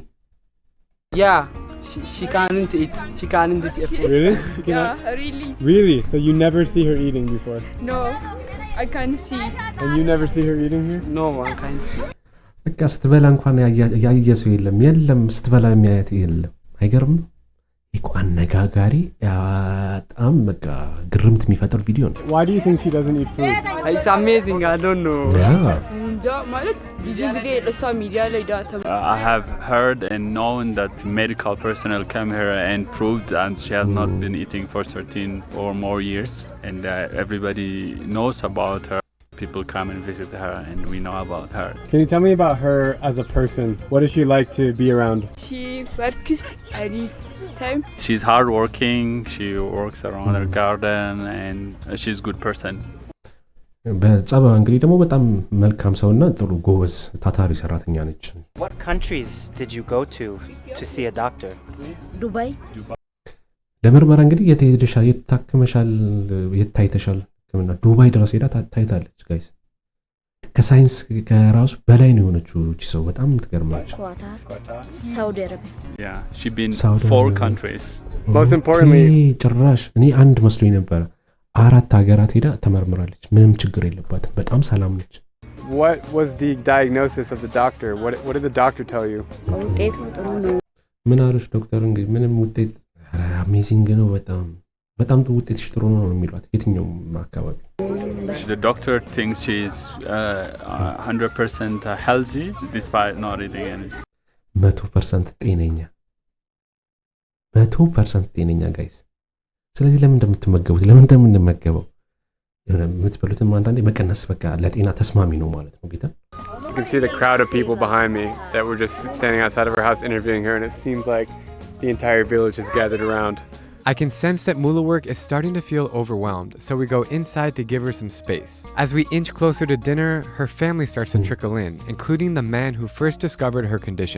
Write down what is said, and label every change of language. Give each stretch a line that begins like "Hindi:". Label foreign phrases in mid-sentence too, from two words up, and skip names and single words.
English: Yeah, she can't eat. She can't eat food. Really? Yeah, really. Really? So you never see her eating before? No, I can't see. And you never see her eating here? No, I can't see.
Amharic: በቃ ስትበላ እንኳን ያየ ሰው የለም ስትበላ የሚያያት የለም አይገርም ይቆ አነጋጋሪ በጣም በቃ ግርምት የሚፈጥር ቪዲዮ ነው
English: Why do you think she doesn't eat food? It's amazing. I don't know.
Amharic: ማለት ብዙ ጊዜ ለሷ ሚዲያ ላይ ዳታ
English: I have heard and known that medical personnel come here and proved that she has not been eating for 13 or more years, and everybody knows about her. People come and visit her and we know about her. Can you tell me about her as a person? What is she like to be around? she works any time. She's hardworking, she works around her garden, and she's a good person.
Amharic: በጸባዋ እንግዲህ ደግሞ በጣም መልካም ሰውና ጥሩ ጎበዝ ታታሪ ሰራተኛ ነች
English: What countries did you go to see a doctor?
Amharic: ዱባይ ለምርመራ እንግዲህ የተሄደሻል የታከመሻል የታይተሻል ከመና ዱባይ ድረስ ሄዳ ታይታለች ጋይስ ከሳይንስ ከራሱ በላይ ነው የሆነችው እቺ ሰው በጣም ትገርማለች ኳታር ሳውዲ አረቢያ
English: Yeah, she's been Saudi 4 Arabia. countries. Most importantly,
Amharic: ጭራሽ እኔ አንድ መስሎኝ ነበር 4 ሀገራት ሄዳ ተመርምራለች ምንም ችግር የለባትም በጣም ሰላም ነች
English: what was the diagnosis of the doctor? What did the doctor tell you?
Amharic: ውጤቱ ጥሩ ነው ምን አለች ዶክተር እንግዲህ ምንም ውጤት አሜዚንግ ነው በጣም ውጤትሽ ጥሩ ነው የሚሏት የትኛውም አካባቢ
English: The doctor thinks she's 100% healthy despite not eating anything.
Amharic: 100% ጤነኛ 100% ጤነኛ ጋይስ ስለዚህ ለምን እንደምትመገቡት ለምን እንደምንመገበው የምትበሉትም አንዳንዴ መቀነስ በቃ ለጤና ተስማሚ ነው ማለት ነው ጌታ
English: You can see the crowd of people behind me that were just standing outside of her house interviewing her, and it seems like the entire village has gathered around. I can sense that Muluwork is starting to feel overwhelmed, so we go inside to give her some space. As we inch closer to dinner, her family starts to trickle in, including the man who first discovered her condition.